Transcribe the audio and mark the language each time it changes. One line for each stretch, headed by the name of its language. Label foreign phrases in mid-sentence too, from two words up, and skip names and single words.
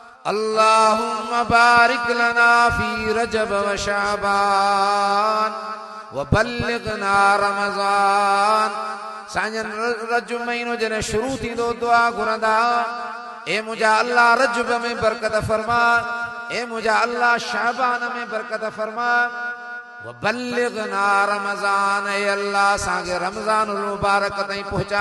Arabic: اللهم بارك لنا في رجب وشعبان وبلغنا رمضان.
Sindhi: साजन रजब महीनो जने शुरू थी दो दुआ घुरंदा, ए मुझा अल्लाह रजब में बरकत फरमा, ए मुझा अल्लाह शाबान में बरकत फरमा,
Arabic: وبلغنا رمضان,
Sindhi: ए अल्लाह सांगे रमजानुल मुबारक ताईं पहुंचा।